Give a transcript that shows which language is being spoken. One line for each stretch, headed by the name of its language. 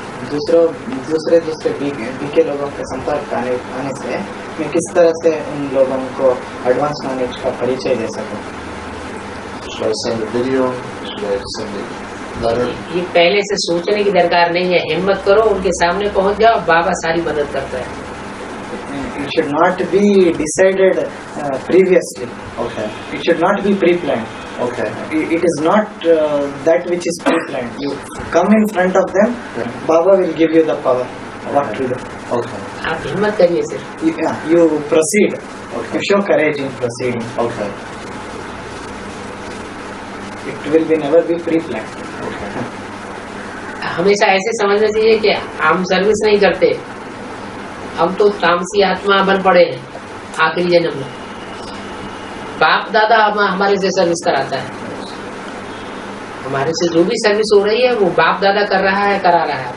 Hindi: दूसरे बीके लोगों के संपर्क आने से मैं किस तरह से उन लोगों को एडवांस नॉलेज का परिचय दे सकूं?
English: Should I send a video? Should I send a letter?
Hindi: ये पहले से सोचने की दरकार नहीं है. हिम्मत करो, उनके सामने पहुंच जाओ, बाबा सारी मदद करता है.
English: It should not be decided previously. Okay. It should not be pre-planned. Okay. It is not that which is pre-planned. You come in front of them, Baba will give you the power. What to do? Okay.
Hindi: आप हिम्मत करिए सिर्फ.
English: You proceed. Okay. You show courage in proceeding. Okay. It will never be pre-planned. Okay.
Hindi: हमेशा ऐसे समझना चाहिए कि हम सर्विस नहीं करते, हम तो तामसी आत्मा बन पड़े हैं आखिरी जन्म में. बाप दादा हमारे से सर्विस कराता है. हमारे से जो भी सर्विस हो रही है वो बाप दादा कर रहा है, करा रहा है.